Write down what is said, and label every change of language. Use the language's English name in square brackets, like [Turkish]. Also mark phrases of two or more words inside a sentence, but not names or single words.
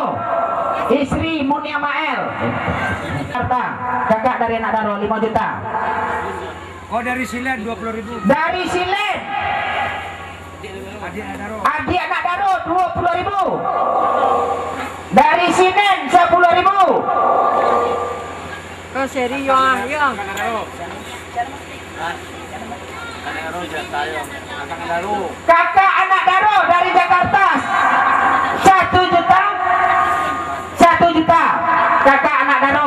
[Indonesian] Istri Munia Mael Jakarta, kakak dari [Minangkabau] anak Daro [Indonesian] 5 juta. Oh dari Silen 20.000. Dari Silen Adi [Minangkabau] anak Daro [Indonesian] 20.000. Dari Sinen 10.000. Oh, seri yang. Kakak [Minangkabau] anak Daro [Indonesian] dari Jakarta 1 juta. 1 juta. Kakak [Minangkabau] anak Daro.